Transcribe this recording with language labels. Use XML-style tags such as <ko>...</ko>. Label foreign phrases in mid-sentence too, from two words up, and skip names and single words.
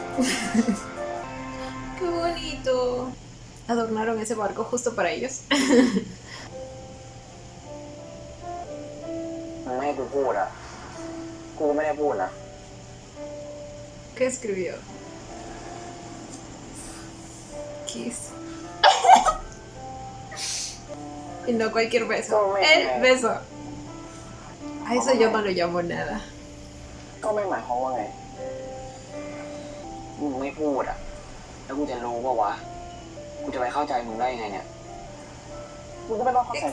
<es>Qué bonito. Adornaron ese barco justo para ellos.</es> <th>มึงไม่ให้กูพูดอ่ะ กูไม่ได้พูดนะ</th> <es>¿Qué escribió? Kiss. Y no cualquier beso. El beso. A eso yo no lo llamo nada.</es> <th>ก็ไม่หมายความว่าไง มึงไม่พูดอ่ะ แล้วกูจะรู้ป่าวะ กูจะไปเข้าใจมึงได้ยังไงเนี่ย มึงก็ไม่ต้องเข้าใจกู</th>